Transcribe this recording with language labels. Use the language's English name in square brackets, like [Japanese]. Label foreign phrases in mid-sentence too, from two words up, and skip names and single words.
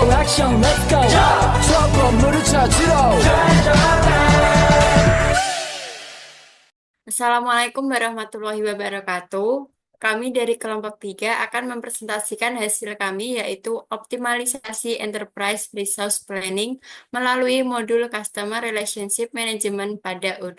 [Korean] 액션 [English] let's go [Korean] 저 건물을 찾으러 [Arabic] السلام عليكم ورحمة الله وبركاته. [Indonesian] Kami dari kelompok 3 akan mempresentasikan hasil kami yaitu optimalisasi [English] enterprise resource planning [Indonesian] melalui modul [English] Customer Relationship Management [Indonesian] pada Odoo.